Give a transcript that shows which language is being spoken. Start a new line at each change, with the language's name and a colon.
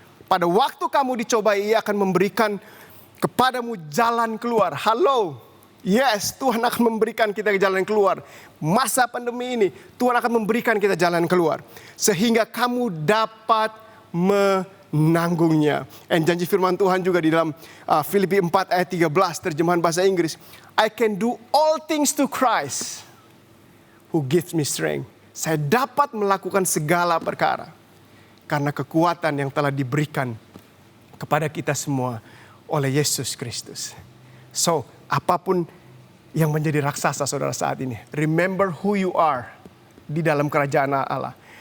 Indonesian: Pada waktu kamu dicobai, Ia akan memberikan kepadamu jalan keluar. Halo. Yes, Tuhan akan memberikan kita jalan keluar. Masa pandemi ini, Tuhan akan memberikan kita jalan keluar. Sehingga kamu dapat menanggungnya. And janji firman Tuhan juga di dalam Filipi 4 ayat 13, terjemahan bahasa Inggris.
English: I can do all things to Christ who gives me strength.
Indonesian: Saya dapat melakukan segala perkara karena kekuatan yang telah diberikan kepada kita semua oleh Yesus Kristus. So, apapun yang menjadi raksasa saudara saat ini,
English: remember who you are
Indonesian: di dalam kerajaan Allah.